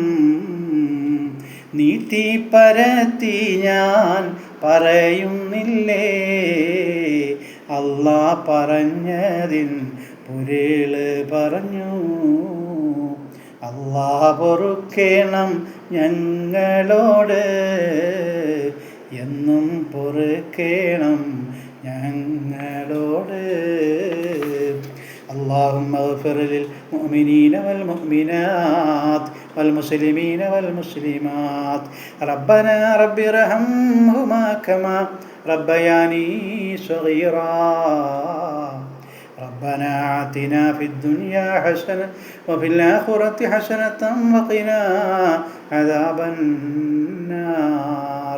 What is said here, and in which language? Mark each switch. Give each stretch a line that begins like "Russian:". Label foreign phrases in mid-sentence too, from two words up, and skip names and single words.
Malayalam: നീട്ടി പരത്തി ഞാൻ പറയുന്നില്ലേ, അല്ലാ പറഞ്ഞതിൻ പൊരുള് പറഞ്ഞു. അല്ലാ പൊറുക്കേണം ഞങ്ങളോട്, എന്നും പൊറുക്കേണം ഞങ്ങളോട്.
Arabic: اللهم اغفر للمؤمنين والمؤمنات والمسلمين والمسلمات. ربنا رب ارحمهما كما ربياني صغيرا. ربنا آتنا في الدنيا حسنة وفي الآخرة حسنة وقنا عذاب النار.